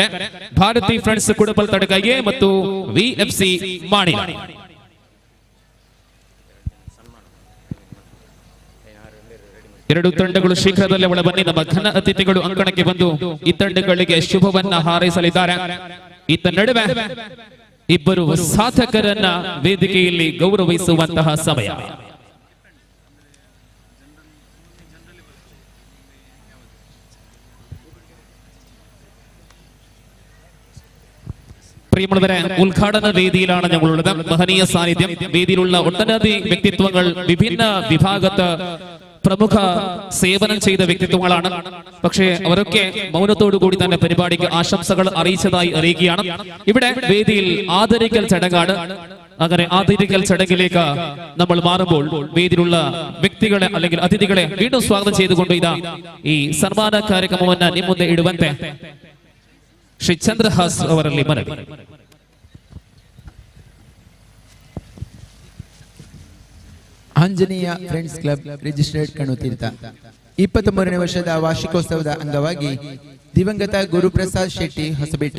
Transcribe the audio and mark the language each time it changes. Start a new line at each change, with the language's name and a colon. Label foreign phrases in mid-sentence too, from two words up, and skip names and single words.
Kannada: ಭಾರತಿ ಫ್ರೆಂಡ್ಸ್ ಕುಡುಪಲ್ ತಂಡಕ ಎ ಮತ್ತು ವಿಎಫ್ಸಿ ಮಾಡಿಲ. ಎರಡು ತಂಡಗಳು ಶೀಘ್ರದಲ್ಲೇ ಒಳ ಬನ್ನಿ. ನಮ್ಮ ಘನ ಅತಿಥಿಗಳು ಅಂಕಣಕ್ಕೆ ಬಂದು ಈ ತಂಡಗಳಿಗೆ ಶುಭವನ್ನ ಹಾರೈಸಲಿದ್ದಾರೆ. ಈತ ನಡುವೆ ಇಬ್ಬರು ಸಾಧಕರನ್ನ ವೇದಿಕೆಯಲ್ಲಿ ಗೌರವಿಸುವಂತಹ ಸಮಯ.
Malayalam: പ്രിയമുള്ളവരെ, ഉദ്ഘാടന വേദിയിലാണ് ഞങ്ങളുള്ളത്. മഹനീയ സാന്നിധ്യം വേദിയിലുള്ള ഒട്ടനവധി വ്യക്തിത്വങ്ങൾ, വിഭിന്ന വിഭാഗത്ത് പ്രമുഖ സേവനം ചെയ്ത വ്യക്തിത്വങ്ങളാണ്. പക്ഷേ അവരൊക്കെ മൗനത്തോടുകൂടി തന്നെ പരിപാടിക്ക് ആശംസകൾ അറിയിച്ചതായി അറിയിക്കുകയാണ്. ഇവിടെ വേദിയിൽ ആദരിക്കൽ ചടങ്ങാണ്. അങ്ങനെ ആദരിക്കൽ ചടങ്ങിലേക്ക് നമ്മൾ മാറുമ്പോൾ വേദിയിലുള്ള വ്യക്തികളെ അല്ലെങ്കിൽ അതിഥികളെ വീണ്ടും സ്വാഗതം ചെയ്തുകൊണ്ട് ഇതാ
Kannada: ಈ ಸನ್ಮಾನ ಕಾರ್ಯಕ್ರಮವನ್ನು ನಿಮ್ಮ ಮುಂದೆ ಇಡುವಂತೆ ಶ್ರೀ ಚಂದ್ರಹಾಸ್ ಅವರಲ್ಲಿ ಮನವಿ. ಆಂಜನೇಯ ಫ್ರೆಂಡ್ಸ್ ಕ್ಲಬ್ ರಿಜಿಸ್ಟರ್ಡ್ ಕಣುತೀರ್ಥ 23ನೇ ವರ್ಷದ ವಾರ್ಷಿಕೋತ್ಸವದ ಅಂಗವಾಗಿ ದಿವಂಗತ ಗುರುಪ್ರಸಾದ್ ಶೆಟ್ಟಿ ಹೊಸಬೆಟ್ಟು